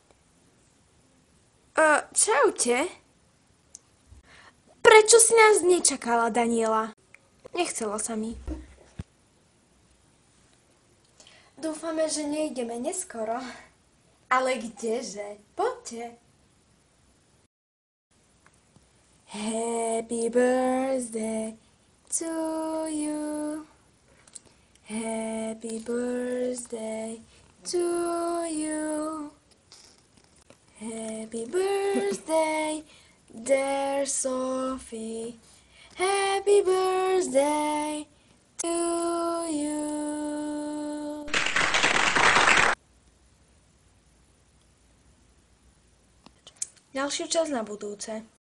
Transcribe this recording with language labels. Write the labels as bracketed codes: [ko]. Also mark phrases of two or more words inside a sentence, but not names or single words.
[sk] Čaute. Prečo si nás nečakala, Daniela? Nechcelo sa mi. Dúfame, že nejdeme neskoro. Ale kdeže? Poďte. [en] Happy birthday to you. Happy birthday to you. Happy birthday, dear Sophie. Happy birthday to you. [sk] Ďalšiu časť na budúce.